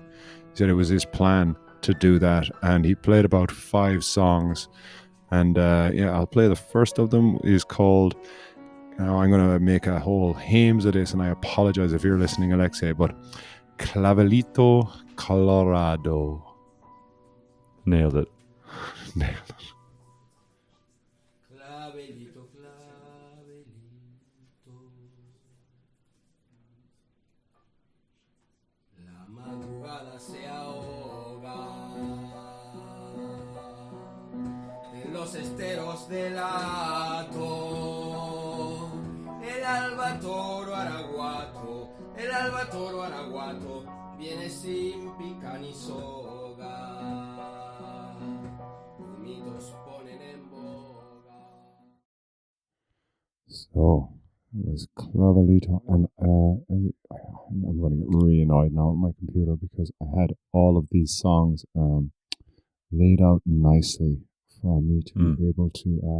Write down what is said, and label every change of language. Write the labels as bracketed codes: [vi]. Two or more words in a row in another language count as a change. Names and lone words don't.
[en] He said it was his plan to do that, and he played about 5 songs. And yeah, I'll play the first of them. Is called. Now I'm going to make a whole hames of this, and I apologize if you're listening, Alexei. But Clavelito Colorado. Nailed it. Clavelito, clavelito. [es] La madrugada se ahoga en los esteros del hato. El alba toro araguato, viene sin pica ni soga. Mitos ponen en boga. [en] So it was Clavelito, and I'm going to get really annoyed now with my computer because I had all of these songs laid out nicely for me to be able to.